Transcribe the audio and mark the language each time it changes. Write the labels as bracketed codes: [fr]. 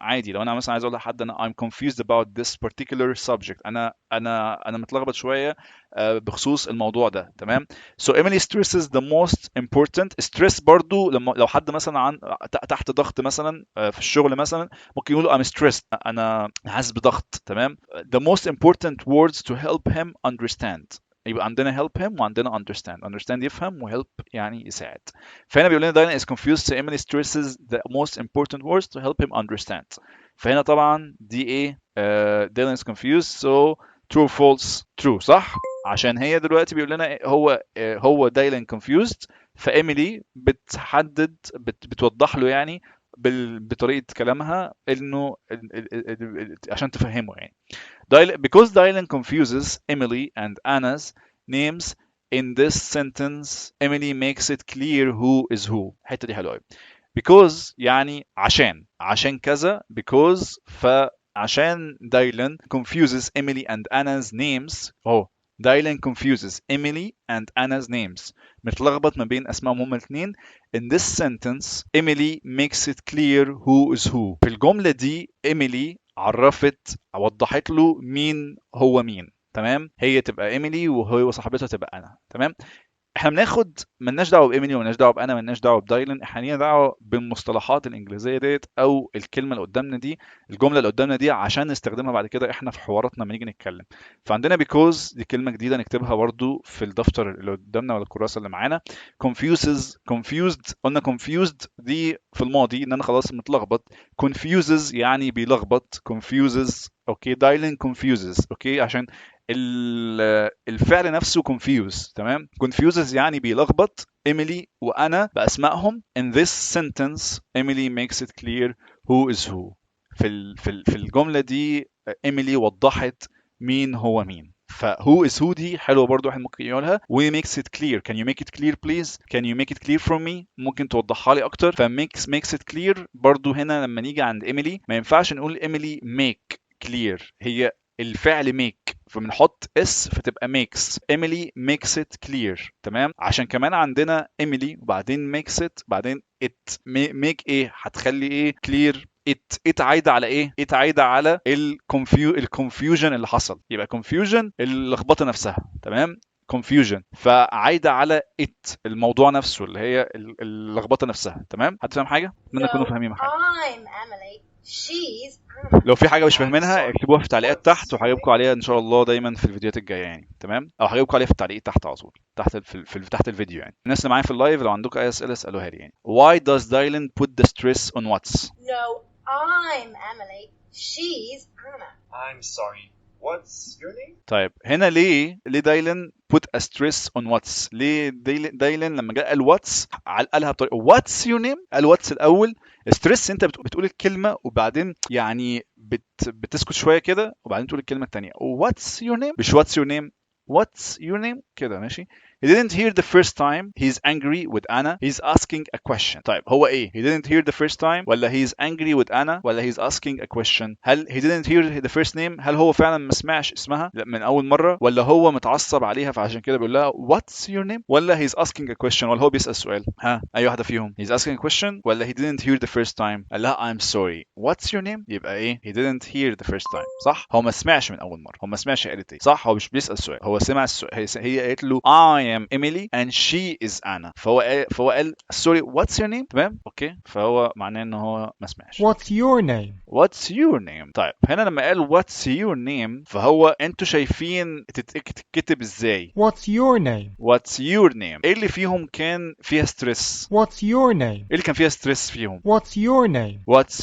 [ar] عادي لو انا مثلا عايز اقول لحد انا [en] I'm confused about this particular subject، [ar] انا متلخبط شويه بخصوص الموضوع ده. [en] تمام. so Emily stresses the most important. [ar] stress برضو لو حد مثلا تحت ضغط مثلا في الشغل مثلا، ممكن يقولوا [en] I'm stressed، [ar] انا حاسس بضغط. تمام. [en] the most important words to help him understand. [ar] يبقى عندنا help him وعندنا understand يفهم، و help يعني يساعد. فهنا بيقول لنا [en] Diana is confused so Emily stresses the most important words to help him understand. [ar] فهنا طبعا دي ايه؟ [en] Dylan is confused so true false true، [ar] صح؟ عشان هي دلوقتي بيقول لنا هو دايلن confused، فإيميلي بتوضح له يعني بطريقة كلامها انه عشان تفهمه يعني. [en] Because Dylan confuses Emily and Anna's names in this sentence, Emily makes it clear who is who. [ar] الحتة دي حلوة قوي. Because يعني عشان كذا. [en] because فعشان Dylan confuses Emily and Anna's names. Dylan confuses Emily and Anna's names. [ar] متلخبط ما بين اسمائهم هما الاثنين. [en] In this sentence, Emily makes it clear who is who. [ar] في الجملة دي Emily وضحت له مين هو مين. تمام. هي تبقى ايميلي وهو صاحبتها تبقى انا. تمام. احنا بناخد ملناش دعوه بايميلي وملناش دعوه بانا، ملناش دعوه بدايلن، احنا لينا دعوه بالمصطلحات الانجليزيه ديت او الكلمه اللي قدامنا دي، الجمله اللي قدامنا دي، عشان نستخدمها بعد كده احنا في حواراتنا لما نيجي نتكلم. فعندنا because دي كلمه جديده نكتبها برضو في الدفتر اللي قدامنا ولا الكراسه اللي معانا. confused قلنا confused دي في الماضي ان انا خلاص متلخبط. confuses يعني بيلخبط. [en] confuses. Okay. Dylan confuses. Okay. [ar] عشان الفعل نفسه confuse. تمام. confuses يعني بيلخبط إيميلي وأنا بأسمائهم. [en] in this sentence Emily makes it clear who is who. [ar] في الجملة دي إيميلي وضحت مين هو مين. ف who is who دي حلوة برضو، واحد ممكن يقولها. [en] و makes it clear. can you make it clear please. can you make it clear for me. [ar] ممكن توضحها لي أكتر. ف makes it clear برضو هنا لما نيجي عند إيميلي ما ينفعش نقول إيميلي make clear. هي الفعل make، فبنحط اس فتبقى makes. [en] Emily makes it clear. تمام. [ar] عشان كمان عندنا Emily وبعدين makes it بعدين it. make ايه هتخلي ايه clear. it عايده على ايه؟ it عايده على الكونفيوجن اللي حصل. يبقى confusion اللخبطه نفسها. تمام. confusion فعايده على it الموضوع نفسه اللي هي اللخبطه نفسها. تمام. حد فاهم حاجه؟ اتمنى تكونوا [en] No, [ar] فاهمين حاجه. [en] I'm Emily. She's Anna. [ar] لو في حاجه مش فاهمينها اكتبوها في التعليقات تحت وهجاوبكم عليها ان شاء الله دايما في الفيديوهات الجايه يعني. تمام. او هجاوبكم عليها في التعليق تحت على طول تحت تحت الفيديو يعني. الناس اللي معايا في اللايف لو عندكم اي اسئله اسالوها لي يعني. [en] Why does Dylan put the stress on what's؟ No, I'm Emily. She's Anna. I'm sorry. What's your name? [ar] طيب هنا ليه دايلن [en] put a stress on what's؟ [ar] ليه دايلن لما جاء قال what's قالها بطريقه what's your name؟ قال what's الاول. ستريس انت بتقول الكلمه وبعدين يعني بتسكت شويه كده وبعدين تقول الكلمه الثانيه what's your name مش what's your name. [en] what's your name [ar] كده ماشي. [en] He didn't hear the first time. [ar] He's angry with Anna. He's asking a question. طيب هو ايه؟ [en] He didn't hear the first time [ar] ولا [en] he's angry with Anna [ar] ولا [en] he's asking a question؟ [ar] هل he didn't hear the first name؟ هل هو فعلا ما سمعش اسمها من اول مرة ولا هو متعصب عليها فعشان كده بيقول لها what's your name ولا he's asking a question ولا هو بيسأل سؤال؟ ها اي واحدة فيهم؟ He's asking a question ولا he didn't hear the first time؟ قال لها [en] I'm sorry. What's your name؟ يبقى ايه؟ He didn't hear the first time. [ar] صح؟ هو ما سمعش من اول مرة. هو ما سمعش قالت ايه. صح؟ هو مش بيسأل سؤال. هو سمع السؤال. هي قالت له [en] I am Emily and she is Anna. [ar] فهو قال [en] sorry what's your name. [ar] تمام. اوكي. فهو معناه ان هو ما سمعش. [en] What's your name? What's your name. [ar] طيب هنا لما قال what's your name فهو انتوا شايفين تتكتب ازاي؟ [en] What's your name? What's your name. [ar] ايه اللي فيهم كان فيها ستريس؟ [en] What's your name? [ar] ايه اللي كان فيها ستريس فيهم؟ [en] What's your name?